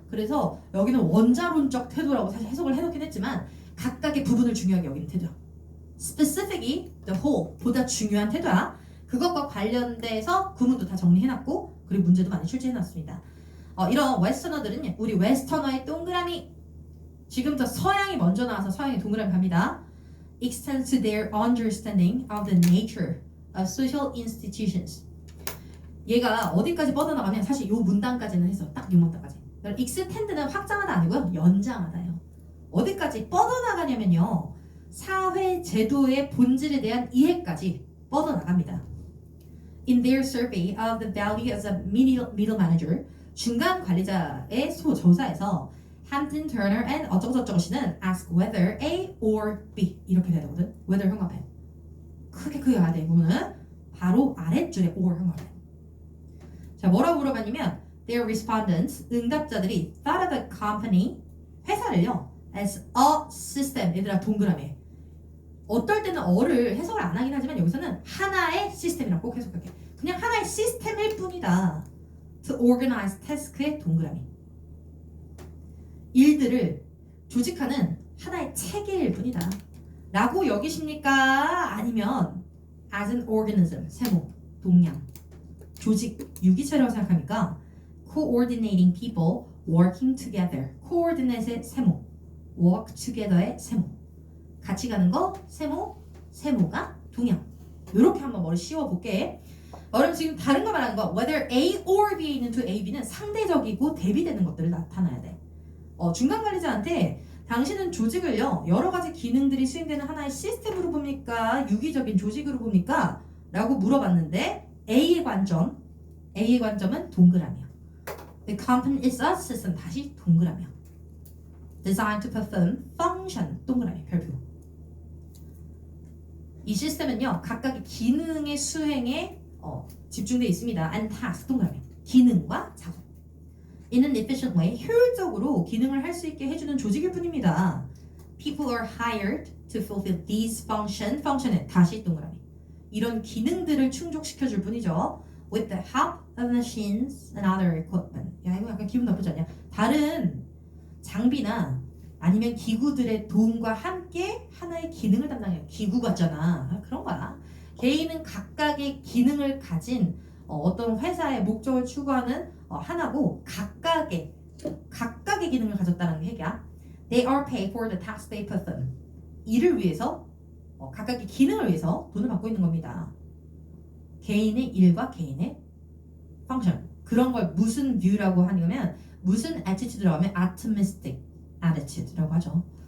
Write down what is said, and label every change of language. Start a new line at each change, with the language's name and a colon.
Korean: 그래서 여기는 원자론적 태도라고 사실 해석을 해놓긴 했지만 각각의 부분을 중요하게 여기는 태도야.
English: Specifically, the whole
Korean: 보다 중요한 태도야. 그것과 관련돼서 구문도 다 정리해놨고 그리고 문제도 많이 출제해놨습니다. 이런 웨스터너들은 우리 웨스터너의 동그라미 지금부터 서양이 먼저 나와서 서양의 동그라미 갑니다.
English: Extends to their understanding of the nature of social institutions.
Korean: 얘가 어디까지 뻗어나가면 사실 요 문단까지는 해서 딱 요 문단까지. extend는 확장하다 아니고요. 연장하다예요. 어디까지 뻗어나가냐면요. 사회 제도의 본질에 대한 이해까지 뻗어나갑니다.
English: In their survey of the value as a middle manager,
Korean: 중간 관리자의 조사에서
English: Hampton Turner and
Korean: 어쩌고저쩌고 씨는
English: ask whether A or B
Korean: 이렇게 돼야 되거든. whether 형광펜 크게 그려야 돼. 부분은 바로 아랫줄에 or 형광펜. 자, 뭐라고 물어봤냐면
English: their respondents
Korean: 응답자들이
English: thought of the company
Korean: 회사를요
English: as a system.
Korean: 얘들아 동그라미. 어떨 때는 어를 해석을 안 하긴 하지만 여기서는 하나의 시스템이라고 꼭 해석할게. 그냥 하나의 시스템일 뿐이다.
English: To organize task의 동그라미.
Korean: 일들을 조직하는 하나의 체계일 뿐이다. 라고 여기십니까? 아니면
English: as an organism,
Korean: 세모, 동양, 조직, 유기체라고 생각합니까?
English: coordinating people working together.
Korean: coordinate의 세모, work together의 세모. 같이 가는 거 세모, 세모가 동양. 이렇게 한번 머리 씌워볼게. 여러분 지금 다른 거 말하는 거 whether A or B에 있는 두 A, B는 상대적이고 대비되는 것들을 나타나야 돼. 중간 관리자한테 당신은 조직을요 여러 가지 기능들이 수행되는 하나의 시스템으로 봅니까? 유기적인 조직으로 봅니까? 라고 물어봤는데 A의 관점은 동그라미야.
English: The company is a system.
Korean: 다시 동그라미야.
English: Designed to perform function.
Korean: 동그라미 별표. 이 시스템은요 각각의 기능의 수행에 집중되어 있습니다.
English: And task.
Korean: 동그라미. 기능과 작업.
English: In an efficient way,
Korean: 효율적으로 기능을 할 수 있게 해주는 조직일 뿐입니다.
English: People are hired to fulfill these function은
Korean: 다시 동그라미. 이런 기능들을 충족시켜줄 뿐이죠.
English: With the help of machines and other equipment.
Korean: 야 이거 약간 기분 나쁘지 않냐? 다른 장비나 아니면 기구들의 도움과 함께 하나의 기능을 담당해요. 기구 같잖아. 그런 거야. 개인은 각각의 기능을 가진 어떤 회사의 목적을 추구하는 하나고 각각의 기능을 가졌다는 얘기야.
English: They are paid for the task they perform.
Korean: 일을 위해서 각각의 기능을 위해서 돈을 받고 있는 겁니다. 개인의 일과 개인의 펑션. 그런 걸 무슨 뷰라고 하냐면 무슨 attitude라고 하면 optimistic attitude라고 하죠.